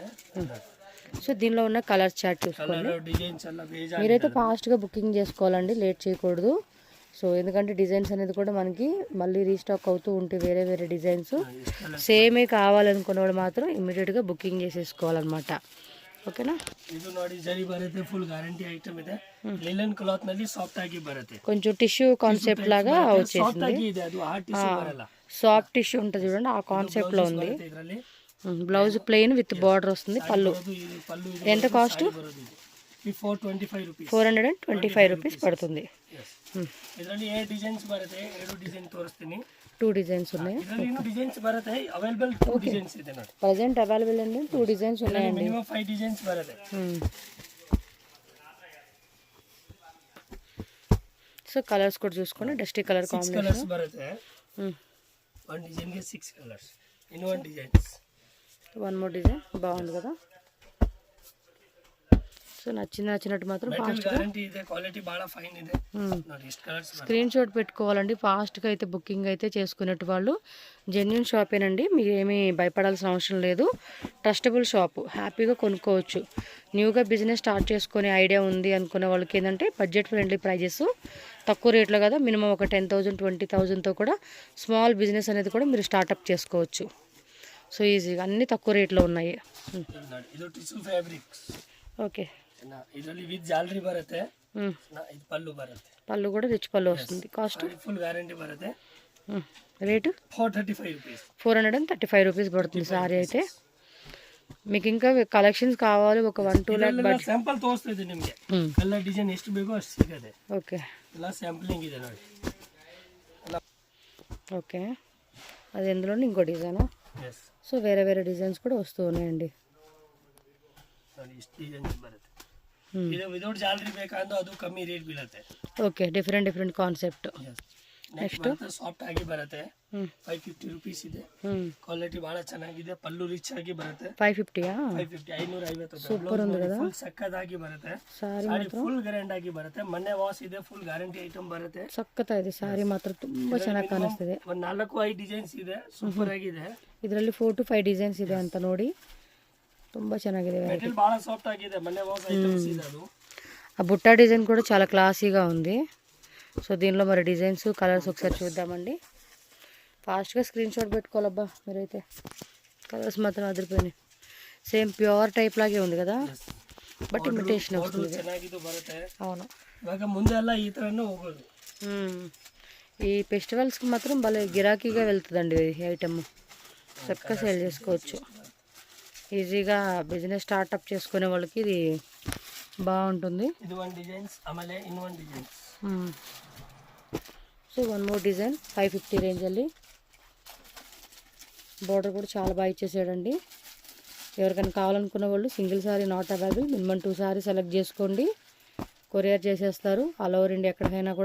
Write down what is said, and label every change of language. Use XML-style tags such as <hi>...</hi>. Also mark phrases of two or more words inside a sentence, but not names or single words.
<te>సో దీనిలో ఉన్న కలర్ చార్ట్ చూసుకోండి. కలర్ డిజైన్స్ అలా బేజా. మీరైతే ఫాస్ట్గా బుకింగ్ చేసుకోవాలండి, లేట్ చేయకూడదు. సో ఎందుకంటే డిజైన్స్ అనేది కూడా మనకి మళ్ళీ రీస్టాక్ అవుతూ ఉంటే వేరే డిజైన్స్ సేమే కావాలనుకున్న వాళ్ళు మాత్రం ఇమ్మీడియట్గా బుకింగ్ చేసేసుకోవాలన్నమాట.</te> <kn>ಓಕೆನಾ. ಇದು ನೋಡಿ ಜರಿ ಬರುತ್ತೆ,</kn> <en>full guarantee item</en> <kn>ಇದೆ.</kn> <en>linen cloth</en> <kn>ನಲ್ಲಿ ಸಾಫ್ಟ್ ಆಗಿ ಬರುತ್ತೆ,</kn> <te>కొంచెం</te> <en>tissue concept</en> <te>లాగా వచ్చేసింది.</te> <kn>ಸಾಫ್ಟ್ ಆಗಿ ಇದೆ, ಅದು</kn> <en>hard tissue</en> <kn>ಬರಲ್ಲ.</kn> <en>soft tissue</en> <te>ఉంటుంది చూడండి, ఆ కాన్సెప్ట్లో ఉంది.</te> <kn>ಇದರಲ್ಲಿ</kn> <en>blouse plain with border</en> <te>వస్తుంది. పళ్ళు</te> <kn>ಇದು ಪಲ್ಲು</kn> <te>ఎంత కాస్ట్?</te> <kn>ಈ 425 rupees.</kn> <te>425 రూపీస్ పడుతుంది.</te> <kn>ಇದರಲ್ಲಿ 7 ಡಿಸೈನ್ಸ್ ಬರುತ್ತೆ, 7 ಡಿಸೈನ್ ತೋರಿಸ್ತೀನಿ.</kn> <te>2 డిజైన్స్ ఉన్నాయి.</te> <kn>ಇದರಲ್ಲಿ ಇನ್ನೂ ಡಿಸೈನ್ಸ್ ಬರುತ್ತೆ, ಅವೈಲೇಬಲ್ 2 ಡಿಸೈನ್ಸ್ ಇದೆ ನೋಡಿ.</kn> <en>present available</en> <te>అండి 2 డిజైన్స్ ఉన్నాయండి.</te> <kn>మినిమం 5 ಡಿಸೈನ್ಸ್ ಬರುತ್ತೆ.</kn> <te>సో కలర్స్ కూడా చూసుకోండి,</te> <en>dusty colour</en> <te>6 కాంబినేషన్.</te> <kn>కలర్స్ ಬರುತ್ತೆ. 1 డిజైన్ ಗೆ 6 కలర్స్.</kn> <en>in 1 designs.</en> <te>1</te> <en>more design</en> <te>బాగుంది కదా. సో నచ్చినట్టు మాత్రం ఫాస్ట్గా</te> <kn>గ్యారంటీ ಇದೆ, క్వాలిటీ బాగా ఫైన్ ಇದೆ ನೋಡಿ. ಎಷ್ಟು కలర్స్</kn> <en>screen shot</en> <te>పెట్టుకోవాలండి. ఫాస్ట్గా అయితే బుకింగ్ అయితే చేసుకునేట్టు వాళ్ళు. జెన్యున్ షాపేనండి, మీరు ఏమీ భయపడాల్సిన అవసరం లేదు.</te> <en>trustable shop,</en> <te>హ్యాపీగా కొనుక్కోవచ్చు. న్యూగా బిజినెస్ స్టార్ట్ చేసుకునే ఐడియా ఉంది అనుకునే వాళ్ళకి ఏంటంటే</te> <en>budget friendly prices,</en> <te>తక్కువ రేట్లో కదా. మినిమం ఒక 10,000 20,000తో కూడా</te> <en>small business</en> <te>అనేది కూడా మీరు స్టార్ట్అప్ చేసుకోవచ్చు. సో ఈజీగా అన్నీ తక్కువ రేట్లో ఉన్నాయి.</te> <kn>ಇದು</kn> <en>tissue fabrics.</en> <te>ఓకే,</te> <kn>ಇದರಲ್ಲಿ ವಿತ್ ಜಾಲರಿ ಬರುತ್ತೆ. ಇದು ಪಲ್ಲು ಬರುತ್ತೆ.</kn> <te>పళ్ళు కూడా రిచ్ పళ్ళు వస్తుంది. కాస్ట్</te> <en>full guarantee</en> <kn>ಬರುತ್ತೆ.</kn> <te>రేటు 435 rupees. 435 రూపీస్ పడుతుంది సారీ అయితే. మీకు ఇంకా కలెక్షన్స్ కావాలి ఒక 1-2 ల్యాక్ బడ్జెట్.</te> <kn>ಸ್ಯಾಂಪಲ್ ತೋರಿಸ್ತಾ ಇದ್ದೀನಿ ನಿಮಗೆ. ಎಲ್ಲ ಡಿಸೈನ್ ಎಷ್ಟು ಬೇಕೋ ಅಷ್ಟು ಸಿಗುತ್ತೆ.</kn> <te>ఓకే</te> <kn>ಎಲ್ಲ ಸ್ಯಾಂಪಲಿಂಗ್ ಇದೆ ನೋಡಿ.</kn> <te>ఓకే, అది ఎందులోనే ఇంకో డిజైనా.</te> <kn>ಎಸ್</kn> <te>సో వేరే వేరే డిజైన్స్ కూడా వస్తూ ఉన్నాయండి.</te> <kn>ನೋಡಿ, ಇಷ್ಟು ಡಿಸೈನ್ಸ್ ಬರುತ್ತೆ. ಇದು ವಿದೌಟ್ ಜಾಲರಿ ಬೇಕಂದ್ರೆ ಅದು ಕಮ್ಮಿ ರೇಟ್ ಬೀಳುತ್ತೆ.</kn> <te>ఓకే,</te> <en>different concept. next soft</en> <kn>ಆಗಿ ಬರುತ್ತೆ. 550 rupees ಇದೆ. ಕ್ವಾಲಿಟಿ ಬಹಳ ಚೆನ್ನಾಗಿದೆ. ಪಲ್ಲು ರಿಚ್ ಆಗಿ ಬರುತ್ತೆ. 550 550 ರೂಪಾಯಿ.</kn> <te>ಸೂಪರ್ ఉంది కదా.</te> <kn>ಫುಲ್ ಸಕ್ಕದಾಗಿ ಬರುತ್ತೆ. ಸಾರಿ</kn> <en>full grand</en> <kn>ಆಗಿ ಬರುತ್ತೆ. ಮೊನ್ನೆ ವಾಶ್ ಇದೆ,</kn> <en>full guarantee item</en> <kn>ಬರುತ್ತೆ. ಸಕ್ಕತ್ತ ಇದೆ ಸಾರಿ ಮಾತ್ರ, ತುಂಬಾ ಚೆನ್ನಾಗಿ ಕಾಣಿಸ್ತಿದೆ. ಒಂದು 4-5 ಡಿಸೈನ್ಸ್ ಇದೆ, ಸೂಪರ್ ಆಗಿದೆ. ಇದರಲ್ಲಿ 4 to 5 ಡಿಸೈನ್ಸ್ ಇದೆ ಅಂತ ನೋಡಿ, ತುಂಬಾ ಚೆನ್ನಾಗಿದೆ. ಮೆಟೀರಿಯಲ್ ಬಹಳ ಸಾಫ್ಟ್ ಆಗಿದೆ. ಮೊನ್ನೆ</kn> <en>wash items</en> <kn>ಇದೆ ಅದು.</kn> <te>ఆ బుట్టా డిజైన్ కూడా చాలా క్లాసీగా ఉంది. సో దీనిలో మరి డిజైన్స్ కలర్స్ ఒకసారి చూద్దామండి. ఫాస్ట్గా</te> <en>screen shot</en> <te>పెట్టుకోవాలబ్బా మీరైతే. కలర్స్ మాత్రం అదిరిపోయినాయి.</te> <en>same pure type</en> <te>లాగే ఉంది కదా,</te> <en>but imitation</en> <te>వస్తుంది.</te> <kn>ಚೆನ್ನಾಗಿದ್ದು ಬರುತ್ತೆ.</kn> <te>అవును,</te> <kn>ಇವಾಗ ಮುಂದೆ ಎಲ್ಲ ಈ ಥರನೇ ಹೋಗೋದು.</kn> <te>ఈ ఫెస్టివల్స్కి మాత్రం భలే గిరాకీగా వెళ్తుందండి ఈ ఐటమ్. చక్కగా సేల్ చేసుకోవచ్చు. ఈజీగా</te> <en>business startup</en> <te>చేసుకునే వాళ్ళకి ఇది బాగుంటుంది.</te> <kn>ಇದು 1 ಡಿಸೈನ್ಸ್, ಆಮೇಲೆ ಇನ್ನು 1 ಡಿಸೈನ್ಸ್.</kn> <te>సో 1</te> <en>more design</en> <te>550 రేంజಲ್ಲಿ. బోర్డర్ కూడా చాలా బాగా ఇచ్చేసాడండి. ఎవరికైనా కావాలనుకున్న వాళ్ళు</te> <en>single saree not available,</en> <te>మినిమం 2 సారీ సెలెక్ట్ చేసుకోండి. కొరియర్ చేసేస్తారు</te> <en>all over India</en> <te>ఎక్కడికైనా కూడా.</te>